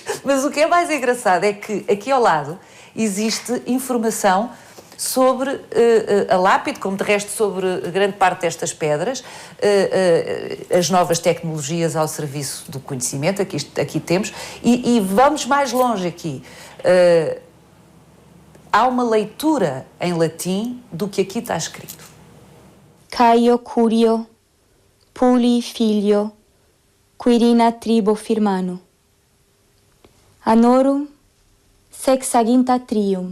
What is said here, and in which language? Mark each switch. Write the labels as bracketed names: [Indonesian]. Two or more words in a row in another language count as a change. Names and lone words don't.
[Portuguese] Mas o que é mais engraçado é que aqui ao lado existe informação sobre a lápide, como de resto sobre grande parte destas pedras, as novas tecnologias ao serviço do conhecimento, aqui temos, e vamos mais longe aqui. Há uma leitura em latim do que aqui está escrito. [Latin] Caio Curio, Puli Filio, Quirina Tribo Firmano. Anorum sexaginta trium.